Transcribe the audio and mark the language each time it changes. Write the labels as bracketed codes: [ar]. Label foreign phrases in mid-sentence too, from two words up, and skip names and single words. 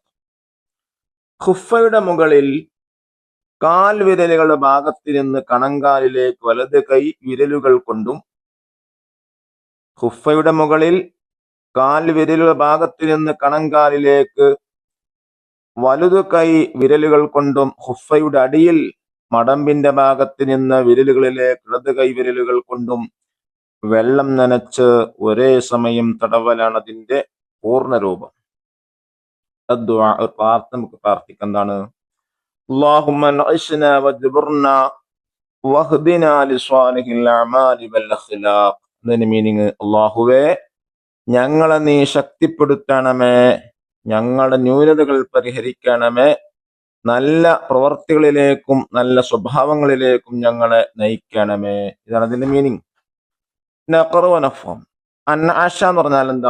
[ml] ഖുഫയുടെ മുകളിൽ കാൽ വിരലുകളുടെ ഭാഗത്ത് നിന്ന് കണങ്കാലിലേക്ക് വലത് കൈ വിരലുകൾ കൊണ്ടും ഖുഫയുടെ മുകളിൽ കാൽ വിരലുകളുടെ ഭാഗത്ത് നിന്ന് കണങ്കാലിലേക്ക് വലതു കൈ വിരലുകൾ കൊണ്ടും ഖുഫയുടെ അടിയിൽ മടമ്പിന്റെ ഭാഗത്ത് നിന്ന് വിരലുകളിലേക്ക് ഇടത് കൈ വിരലുകൾ കൊണ്ടും വെള്ളം നനച്ച് ഒരേ സമയം തടവലാണ് അതിന്റെ പൂർണ്ണരൂപം. നമുക്ക് പ്രാർത്ഥിക്കുന്നതാണ്, [ar] اللهم انعشنا واجبرنا واهدنا لصالح الاعمال والاخلاق. [ml] അതിന്റെ മീനിങ്, അല്ലാഹുവേ ഞങ്ങളെ നീ ശക്തിപ്പെടുത്തണമേ, ഞങ്ങളുടെ ന്യൂനതകൾ പരിഹരിക്കണമേ, നല്ല പ്രവർത്തികളിലേക്കും നല്ല സ്വഭാവങ്ങളിലേക്കും ഞങ്ങളെ നയിക്കണമേ. ഇതാണ് അതിന്റെ മീനിങ്. നഖറുവനഫം അൻആശ എന്ന് പറഞ്ഞാൽ എന്താ?